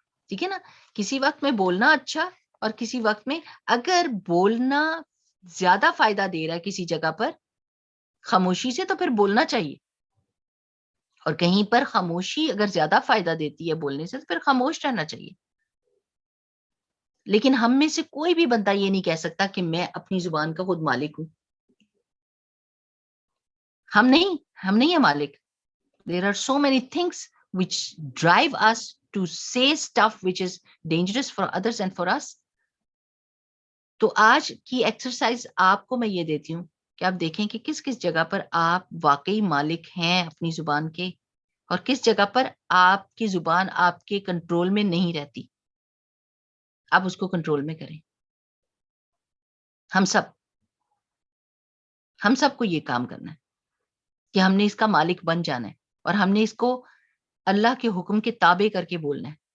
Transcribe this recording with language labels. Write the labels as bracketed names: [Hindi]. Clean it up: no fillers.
[Urdu] ٹھیک ہے نا, کسی وقت میں بولنا اچھا, اور کسی وقت میں اگر بولنا زیادہ فائدہ دے رہا ہے کسی جگہ پر خاموشی سے تو پھر بولنا چاہیے, اور کہیں پر خاموشی اگر زیادہ فائدہ دیتی ہے بولنے سے تو پھر خاموش رہنا چاہیے. لیکن ہم میں سے کوئی بھی بندہ یہ نہیں کہہ سکتا کہ میں اپنی زبان کا خود مالک ہوں. ہم نہیں ہیں مالک. [English] There are so many things which drive us to say stuff which is dangerous for others and for us. [Urdu] تو آج کی ایکسرسائز آپ کو میں یہ دیتی ہوں کہ آپ دیکھیں کہ کس کس جگہ پر آپ واقعی مالک ہیں اپنی زبان کے, اور کس جگہ پر آپ کی زبان آپ کے کنٹرول میں نہیں رہتی. آپ اس کو کنٹرول میں کریں. ہم سب کو یہ کام کرنا ہے کہ ہم نے اس کا مالک بن جانا ہے, اور ہم نے اس کو اللہ کے حکم کے تابع کر کے بولنا ہے.